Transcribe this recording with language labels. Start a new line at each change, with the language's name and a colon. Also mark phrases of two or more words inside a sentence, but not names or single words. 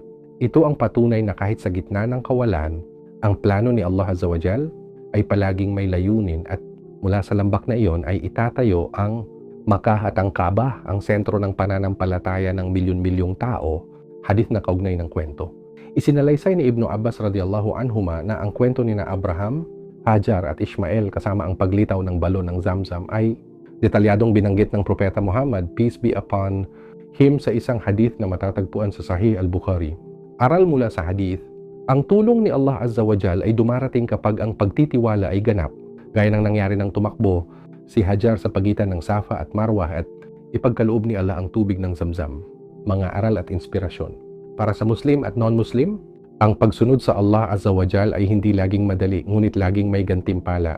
Filipino: Ito ang patunay na kahit sa gitna ng kawalan, ang plano ni Allah
Arabic: عز وجل
Filipino: ay palaging may layunin at mula sa lambak na iyon ay itatayo ang Makkah at ang Kaaba, ang sentro ng pananampalataya ng milyon-milyong tao, hadith na kaugnay ng kwento. Isinalaysay ni Ibnu Abbas
Arabic: رضي الله عنهما
Filipino: na ang kwento ni na Abraham, Hajar at Ishmael kasama ang paglitaw ng balon ng Zamzam ay detalyadong binanggit ng Propeta Muhammad,
English: peace be upon him,
Filipino: sa isang hadith na matatagpuan sa Sahih al-Bukhari. Aral mula sa hadith, ang tulong ni Allah
Arabic: عز وجل
Filipino: ay dumarating kapag ang pagtitiwala ay ganap, gaya ng nangyari ng tumakbo si Hajar sa pagitan ng Safa at Marwa at ipagkaloob ni Allah ang tubig ng Zamzam. Mga aral at inspirasyon. Para sa Muslim at non-Muslim, ang pagsunod sa Allah
Arabic: عز وجل
Filipino: ay hindi laging madali, ngunit laging may gantimpala.